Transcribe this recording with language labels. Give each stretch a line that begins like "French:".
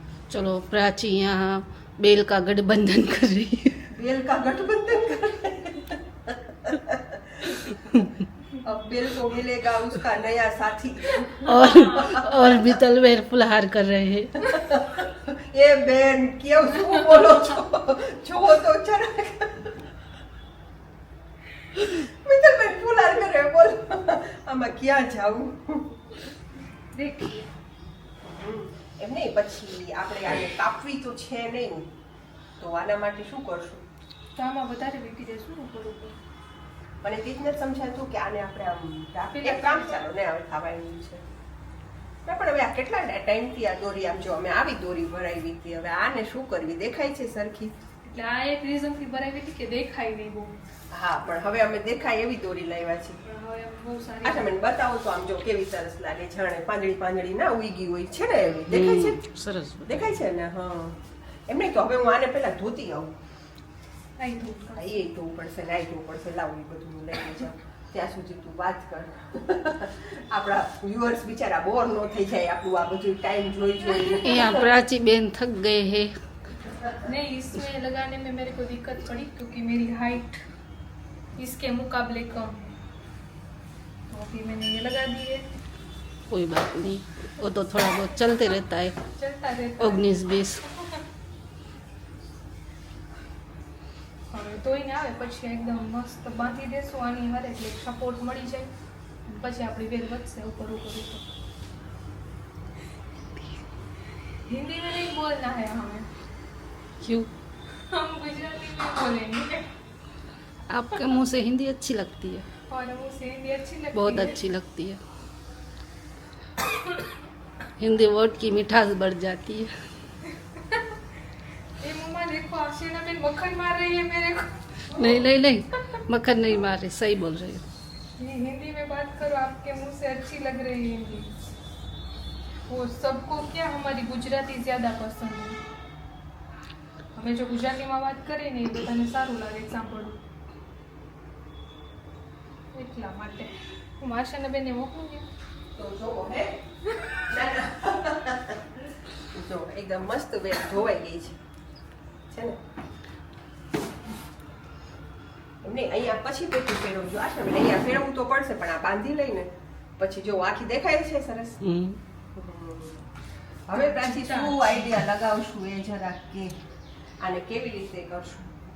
Hindi: चलो प्राची यहाँ बेल का गठबंधन कर रही है बेल का गठबंधन कर अब बेल को मिलेगा उसका नया साथी और मित्तलबेन फुलहार कर रहे हैं
Gujarati: એ બેન કેવું શું બોલો છો જો તો જરાક મિત્તલબેન ફુલાર કરે બોલ આમાં ક્યાં જાવું દેખીએ એમ નહીં પછી આપણે આને કાપવી તો છે નહીં તો આના માટે શું કરશું તો આમાં વધારે વીટી દેશું ઉપર ઉપર મને તે જ નથી સમજાતું કે આને આપણે આમ એક કામ ચાલો ને હવે ખાવાનું છે ના પણ હવે આ કેટલા ટાઈમથી આ દોરી આમ જો અમે આવી દોરી ભરાવી હતી હવે આને શું કરવી દેખાય છે સરખી એટલે આ એક રીઝન થી ભરાવી હતી કે દેખાય નહીં બહુ હા પણ હવે અમે દેખાય એવી દોરી લાવ્યા છીએ પણ હવે બહુ સારી અચ્છા મને બતાવો તો આમ જો કેવી સરસ લાગે જાણે પાંદડી ના ઉગી હોય છે ને એવી દેખાય છે સરસ દેખાય છે ને હા એમ નહીં તો હવે હું આને પેલા ધોતી આવું આઈ તો હા, એ ધોવું પડશે નાઈ ધોવું પડશે લાવું એ બધું હું લઈને જાઉં ત્યાં સુધી તું વાત કર આપણા વ્યુઅર્સ બિચારા બોર ન થઈ જાય આપણું આ બધું ટાઈમ જોઈ
Hindi: यहाँ प्राची बेन थक गए हैं नहीं इसमें लगाने में मेरे को दिक्कत पड़ी क्योंकि मेरी हाइट इसके मुकाबले कम है तो अभी मैंने ये लगा दिए कोई बात नहीं वो तो थोड़ा बहुत चलते रहता है चलता रहता है। 19-20
Gujarati: હવે તોઈને આવે પછી એકદમ મસ્ત બાંધી દેશું આની હારે એટલે સપોર્ટ મળી જાય પછી આપણી વેલ વધશે ઉપર ઉપર ઉપર
Hindi: हिंदी में नहीं बोलना है हमें क्यों हम गुजराती में बोलेंगे आपके मुंह से हिंदी अच्छी लगती है और मुझे हिंदी अच्छी लगती बहुत है अच्छी लगती है हिंदी वर्ड की मिठास बढ़ जाती है ये मम्मा देखो आशिना बेन मक्खन मार रही है मेरे को नहीं नहीं नहीं मक्खन नहीं मार रही सही बोल रही हो ये हिंदी में बात करो आपके मुंह से अच्छी लग रही है हिंदी वो सबको क्या हमारी गुजराती ज़्यादा पसंद है हमें जो गुजराती में बात करें
Gujarati: ને એ બધાને સારું લાગે સાંભળવું એટલા માટે હું આશાના બેનને મોકલું છું તો જો હે ના, ના. જો એકદમ મસ્ત વેલ ધોવાઈ ગઈ છે ને એમને અહીંયા પછી પેટું ફેરવજો આશા બેન અહીંયા ફેરવવું તો પડશે પણ આ બાંધી લઈને પછી જો આખી દેખાય છે સરસ હવે પ્રાચી શું આઈડિયા લગાવશું એ જરા કે આને કેવી રીતે કરશું